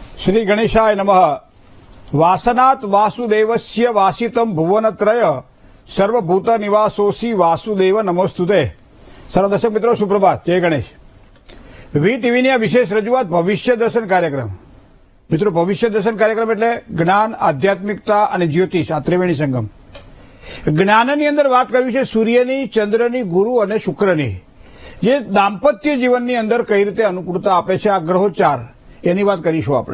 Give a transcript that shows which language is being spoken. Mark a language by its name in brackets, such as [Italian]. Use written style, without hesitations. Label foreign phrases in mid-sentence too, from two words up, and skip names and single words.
[Sanskrit] श्री गणेशाय नमः। वासनात् वासुदेवस्य वासितं भुवनत्रय सर्वभूत निवासोसी वासुदेव नमोस्तुते। [Hindi] सर्व दर्शक मित्रों सुप्रभात, जय गणेश। [Gujarati] વી ટીવીની આ વિશેષ રજૂઆત ભવિષ્ય દર્શન કાર્યક્રમ। મિત્રો, ભવિષ્ય દર્શન કાર્યક્રમ એટલે જ્ઞાન, આધ્યાત્મિકતા અને જ્યોતિષ આ ત્રિવેણી સંગમ। જ્ઞાનની અંદર વાત કરવી છે સૂર્યની, ચંદ્રની, ગુરુ અને શુક્રની, જે દાંપત્ય જીવનની અંદર કઈ રીતે અનુકૂળતા આપે છે આ ગ્રહો ચાર, એની વાત કરીશું આપણે।